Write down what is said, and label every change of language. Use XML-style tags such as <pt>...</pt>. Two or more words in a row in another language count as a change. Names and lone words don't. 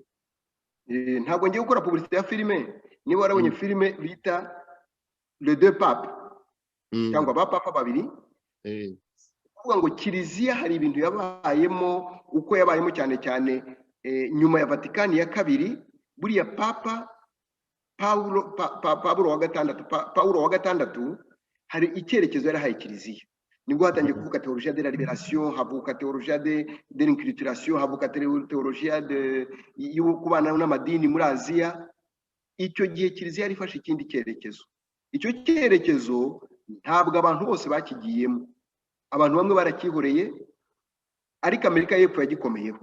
<rw>ntabwo ngiye gukora publicité ya filime. Niba warabonye filime bita Les Deux Papes cyangwa ba papa babiri, kuvuga ngo kiliziya hari ibintu yabayemo, uko yabayemo cyane cyane nyuma ya Vatikani ya kabiri. Buriya papa Paulo wa gatandatu hari icyerekezo yarahaye kiliziya. Nibwo hatangiye kuvuga</rw> <fr>théologie de la libération,</fr> <rw>havuka</rw> <fr>théologie de l'inculturation,</fr> <rw>havuka théologie y'ukubana n'amadini muri Aziya. Icyo gihe kiliziya yari ifashe ikindi cyerekezo. Icyo cyerekezo ntabwo abantu bose bakigiyemo, abantu bamwe barakihoreye, ariko Amerika y'Epfo yagikomeyeho.</rw>